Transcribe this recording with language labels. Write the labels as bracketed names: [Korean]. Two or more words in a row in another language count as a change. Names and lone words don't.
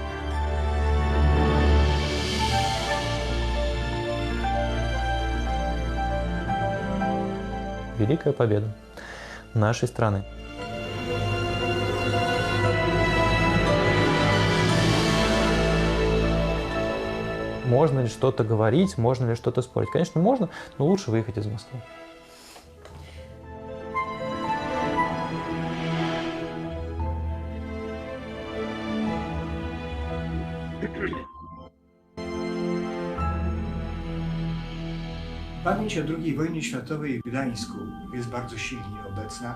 [Russian] Великая победа нашей страны. Можно ли что-то говорить, можно ли что-то спорить? Конечно, можно, но лучше выехать из Москвы. [Polish] Pamięć o II wojnie światowej w Gdańsku jest bardzo silnie obecna.